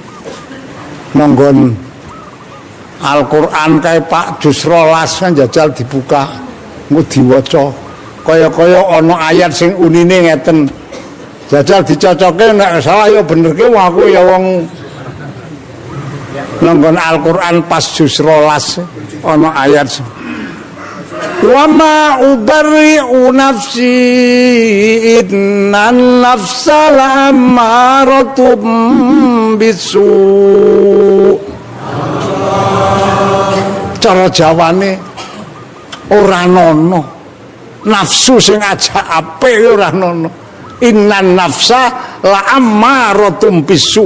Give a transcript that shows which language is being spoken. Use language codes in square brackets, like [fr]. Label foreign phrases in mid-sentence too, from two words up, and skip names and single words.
[jv] Monggon Al-Qur'an kae Pak juz 12 kan jajal dibuka. Engko diwaca. Kaya-kaya ana ayat sing unine ngeten. Jajal dicocoke nek salah ya benerke aku ya wong monggon Al-Qur'an pas juz 12 ana ayat [ar] وما أبرئ نفسي إن النفس لأمارة بالسوء. [jv] Cara jawane ora nono nafsu sing ajak apik ora nono. [ar] إن النفس لأمارة بالسوء.